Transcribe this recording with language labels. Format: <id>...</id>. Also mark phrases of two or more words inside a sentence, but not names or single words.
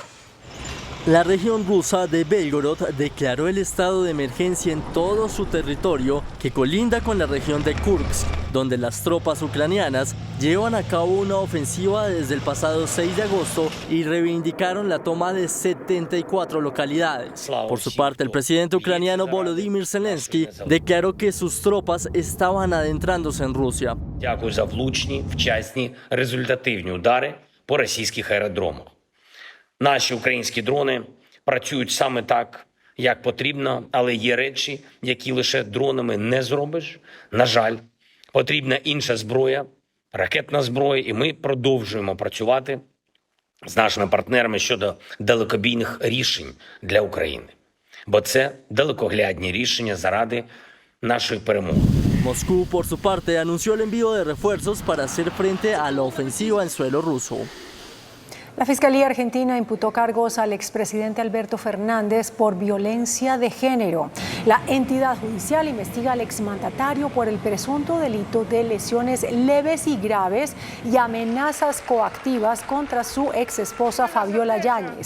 <es>La región rusa de Belgorod declaró el estado de emergencia en todo su territorio que colinda con la región de Kursk, donde las tropas ucranianas llevan a cabo una ofensiva desde el pasado 6 de agosto y reivindicaron la toma de 74 localidades. Por su parte, el presidente ucraniano Volodymyr Zelensky declaró que sus tropas estaban adentrándose en Rusia.</es> <uk>Дякую за влучні, вчасні, результативні удари по російських аеродромах. Наші українські дрони працюють саме так, як потрібно, але є речі, які лише дронами не зробиш. На жаль, потрібна інша зброя, ракетна зброя, і ми продовжуємо працювати з нашими партнерами щодо далекобійних рішень для України. Бо це далекоглядні рішення заради нашої перемоги.</uk> <es>Moscú, por su parte, anunció el envío de refuerzos para hacer frente a la ofensiva en suelo ruso. La Fiscalía Argentina imputó cargos al expresidente Alberto Fernández por violencia de género. La entidad judicial investiga al exmandatario por el presunto delito de lesiones leves y graves y amenazas coactivas contra su exesposa Fabiola Yáñez.</es>